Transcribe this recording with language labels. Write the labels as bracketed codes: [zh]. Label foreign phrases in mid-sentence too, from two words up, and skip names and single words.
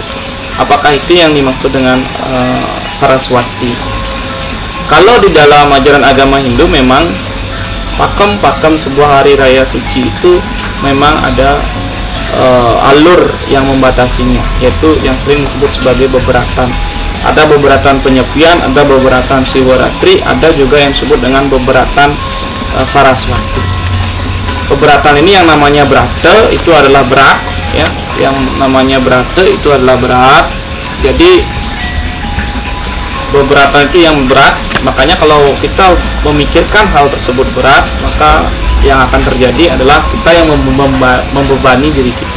[id] Apakah itu yang dimaksud dengan Saraswati? Kalau di dalam ajaran agama Hindu memang pakem sebuah hari raya suci itu memang ada alur yang membatasinya, yaitu yang sering disebut sebagai beberatan. Ada beberatan penyepian, ada beberatan Siwaratri, ada juga yang disebut dengan beberatan Saraswati. Beberatan ini yang namanya Brata itu adalah berat, ya. Yang namanya Brata itu adalah berat. Jadi beberatan itu yang berat, makanya kalau kita memikirkan hal tersebut berat, maka yang akan terjadi adalah kita yang membebani diri kita.